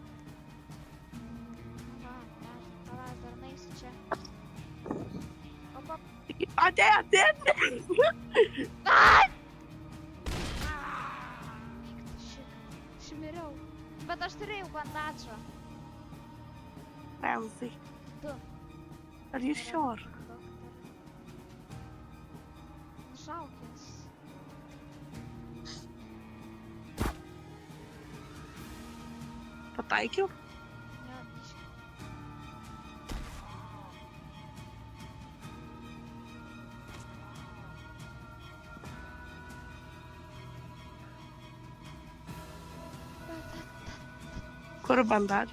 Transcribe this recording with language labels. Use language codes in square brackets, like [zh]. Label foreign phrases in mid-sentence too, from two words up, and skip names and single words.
[lt] Nu va, pala, aš dar naisiu čia. Opa. Atėjo. Ai! Aš miriau. Bet aš turėjau bandadžą. Ramsai. 2. [en] Are you sure? [lt] Šaukės. Pataikiau? Jo, biškį. Kur bandadžą?